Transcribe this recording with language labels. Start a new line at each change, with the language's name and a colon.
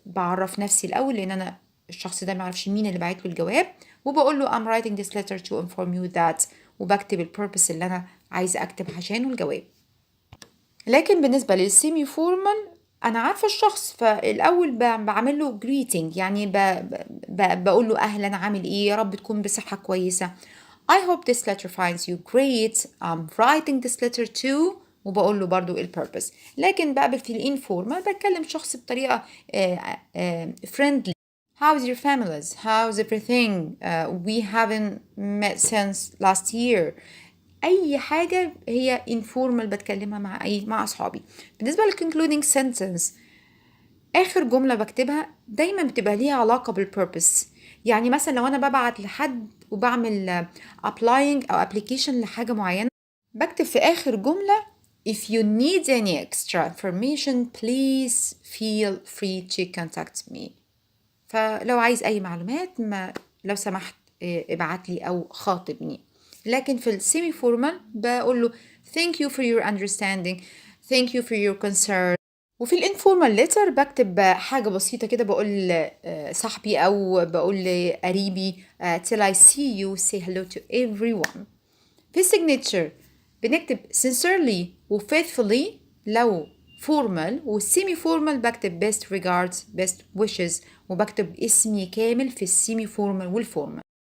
Arabic: بعرف نفسي الأول لأن أنا الشخص ده معرفش مين اللي بعت له الجواب، وبقول له
English: I'm writing this letter to inform you that،
Arabic: وبكتب البيربس اللي أنا عايزة أكتب عشانه الجواب. لكن بالنسبة للسيمي فورمال أنا عارفة الشخص، فالأول بعمل له greeting، يعني بقول له أهلا عامل إيه، يا رب تكون بصحة كويسة.
English: I hope this letter finds you great. I'm writing this letter to،
Arabic: وبقول له برضو البيربس. لكن بقى في الانفورمال بتكلم شخص بطريقة friendly.
English: How's your families? How's everything? We haven't met since last year.
Arabic: أي حاجة هي informal بتكلمها مع أصحابي. بالنسبة للconcluding sentence آخر جملة بكتبها دايما بتبقى ليها علاقة بالpurpose. يعني مثلا لو أنا ببعت لحد وبعمل applying أو application لحاجة معينة، بكتب في آخر جملة
English: if you need any extra information please feel free to contact me.
Arabic: فلو عايز أي معلومات لو سمحت ابعت لي أو خاطبني. لكن في السيمي فورمال بقول له
English: thank you for your understanding, thank you for your concern.
Arabic: وفي الانفورمال ليتر بكتب حاجة بسيطة كده، بقول صاحبي أو بقول لقريبي
English: till I see you say hello to everyone.
Arabic: في السيجنتشر بنكتب sincerely و faithfully لو فورمال، والسيمي فورمال بكتب best regards best wishes، وبكتب اسمي كامل في السيمي فورمال والفورمال.